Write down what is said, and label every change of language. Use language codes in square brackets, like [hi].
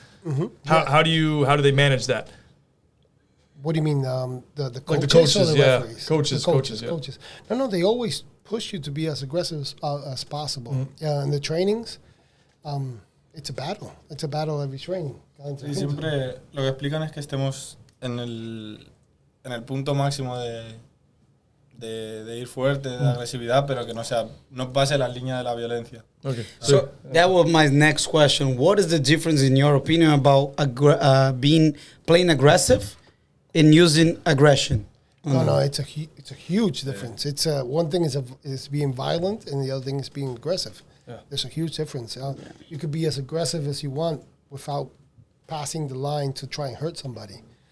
[en] Mm-hmm. How do they manage that? What do you mean? The coaches, Like the coaches, or the yeah. referees? Coaches, The coaches, yeah. coaches. No, they always push you to be as aggressive as possible. Mm-hmm. In the trainings, it's a battle. It's a battle every training. [es] Y siempre lo que explican es que estemos en el punto máximo de ir fuerte, de agresividad, pero que no pase la línea de la violencia. [en] Okay. So that was my next question. What is the difference, in your opinion, about playing aggressive and using aggression? No, it's a huge difference. It's one thing is being violent, and the other thing is being aggressive. Yeah. There's a huge difference. You could be as aggressive as you want without passing the line to try and hurt somebody.